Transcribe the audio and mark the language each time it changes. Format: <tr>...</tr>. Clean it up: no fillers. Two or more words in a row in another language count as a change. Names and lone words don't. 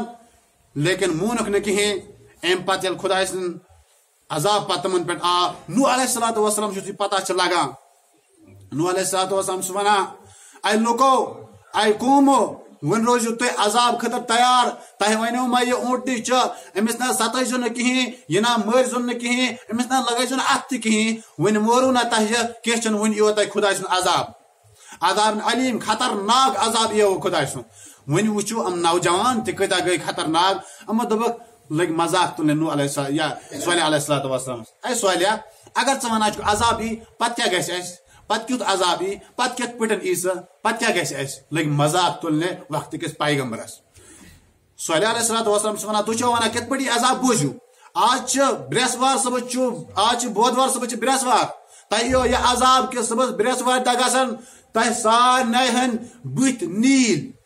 <ks>لیکن مونُکھ نہٕ کِہیٖنۍ امہِ پتہٕ ییٚلہِ خۄداے سٕنٛد عذاب پتہٕ تِمن پٮ۪ٹھ آو نوح</ks> <ar>علیہ الصلوۃ والسلام</ar> <ks>یُس یہِ پتہ چھِ لگان نوح</ks> <ar>علیہ الصلوۃ والسلام</ar> <ks>چھُ ونان اے لُکو اے قومو وۄنۍ روزِو تُہۍ عذاب خٲطرٕ تیار تۄہہِ ونیو ما یہِ اونٹنی چھِ أمِس نہ ستٲیزیو نہٕ کِہیٖنۍ یہِ نہ مٲرزیون نہٕ کِہیٖنۍ أمِس نہ لگٲیزیو نہٕ اتھ تہِ کِہیٖنۍ وۄنۍ مورو نہ تۄہہِ کینٛہہ چھُنہٕ وۄنۍ یِیو تۄہہِ خۄداے سُنٛد عذاب علیٖم خطرناک عذاب یِیو خۄداے سُنٛد وۄنۍ وٕچھو یِم نوجوان تہِ کۭتیاہ گٔے خطرناک یِمو دوٚپُکھ لٔگۍ مذاق تُلنہِ نوح</ks> <ar>علیہ السلام</ar> <ks>یا صالح</ks> <ar>علیہ الصلوۃ والسلام</ar> <ks>اے صالح اگر ژٕ ونان چھُکھ عذاب یی پتہٕ کیٛاہ گژھِ اسہِ پتہٕ کیُتھ عذاب یی پتہٕ کِتھ پٲٹھۍ یی سۄ پتہٕ کیٛاہ گژھِ اسہِ لٔگۍ مذاق تُلنہِ وقتہٕ کِس پیغمبرس صالح</ks> <ar>علیہ الصلوۃ والسلام</ar> <ks>چھُ ونان تُہۍ چھِو ونان کِتھ پٲٹھۍ یی عذاب بوٗزِو آز چھِ برٛٮ۪سوار صبحس چھُ آز چھِ بودوار صبحس چھِ برٛٮ۪سوار تۄہہِ یِیو یہِ عذاب کہِ صبحس برٛٮ۪سوارِ دۄہ گژھن تۄہہِ سارنٕے ہٕنٛدۍ بٕتھۍ نیٖل</ks>